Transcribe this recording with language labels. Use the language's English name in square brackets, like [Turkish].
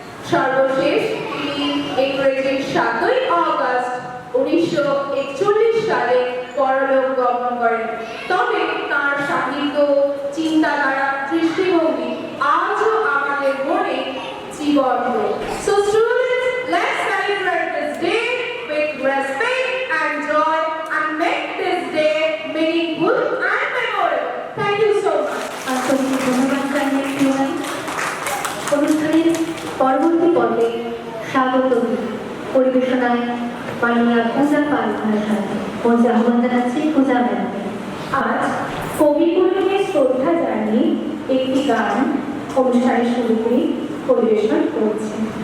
[Bangla] সর্বশেষ তিনি ইংরেজি 7ই আগস্ট 1941 সালে পরলোক গমন করেন। তবে তার সাহিত্য, চিন্তাধারা, দৃষ্টিভঙ্গি আজও আমাদের মনে জীবন্ত। [English] So students, let's celebrate this day with respect and joy and make this day meaningful and memorable. Thank you so much. [Bangla] আন্তরিক ধন্যবাদ জানিয়ে শুনাই অনুষ্ঠানের পরবর্তী পর্বে স্বাগত পরিবেশনায় মাননীয়া পূজা পাল ভাষায় মঞ্চে আহ্বান জানাচ্ছি পূজা ম্যাডামকে। আজ কবিগুরুকে শ্রদ্ধা জানিয়ে একটি গান অনুষ্ঠানের শুরুতেই পরিবেশন করছে।